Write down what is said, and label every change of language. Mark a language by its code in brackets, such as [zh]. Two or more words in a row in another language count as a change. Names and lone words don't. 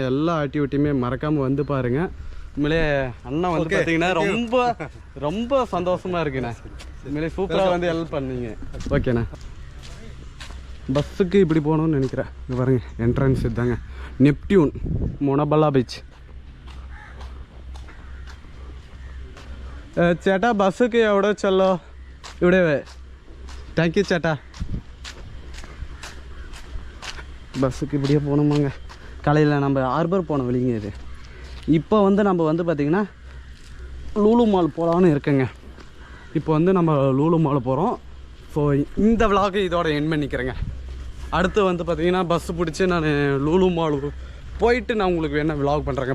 [ta] எல்லா ஆக்டிவிட்டியுமே மறக்காமல் வந்து பாருங்கள். உண்மையிலே அண்ணா வந்து பார்த்தீங்கன்னா ரொம்ப சந்தோஷமாக இருக்குண்ணே. உண்மையிலே சூப்பராக வந்து ஹெல்ப் பண்ணீங்க. ஓகேண்ணா. பஸ்ஸுக்கு இப்படி போகணும்னு நினைக்கிறேன். இது பாருங்க என்ட்ரன்ஸ் இதுதாங்க. நெப்டியூன் மொனபல்லா பீச். [ml] ചേട്ടാ ബസ്സൊക്കെ എവിടെ ചെല്ലോ? ഇവിടെ [en] thank you [ml] ചേട്ടാ. [ta] பஸ்ஸுக்கு இப்படியே போகணுமாங்க. காலையில் நம்ம ஹார்பர் போனோம் வெளிங்க. இது இப்போ வந்து நம்ம வந்து பார்த்திங்கன்னா லூலு மால் போகலான்னு இருக்கேங்க. இப்போ வந்து நம்ம லூலு மால் போகிறோம். ஸோ இந்த விலாகை இதோட எண்ட் பண்ணிக்கிறேங்க. அடுத்து வந்து பார்த்திங்கன்னா பஸ்ஸு பிடிச்சி நான் லூலு மால் போயிட்டு நான் உங்களுக்கு என்ன விலாக் பண்ணுறேங்க.